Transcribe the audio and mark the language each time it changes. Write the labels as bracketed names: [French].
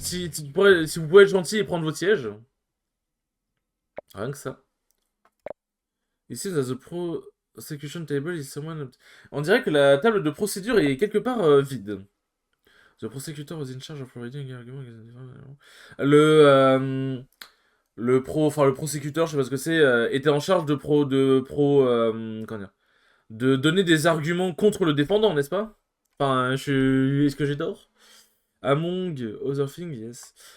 [French] Si vous pouvez être gentil et prendre votre siège. Rien que ça. Ici, [English] the prosecution table is someone... [French] On dirait que la table de procédure est quelque part vide. [English] The prosecutor was in charge of providing an argument against the... [French] Le prosécuteur, je sais pas ce que c'est, était en charge comment dire, de donner des arguments contre le défendant, n'est-ce pas? Enfin, est-ce que j'ai tort? [English] Among other things, yes.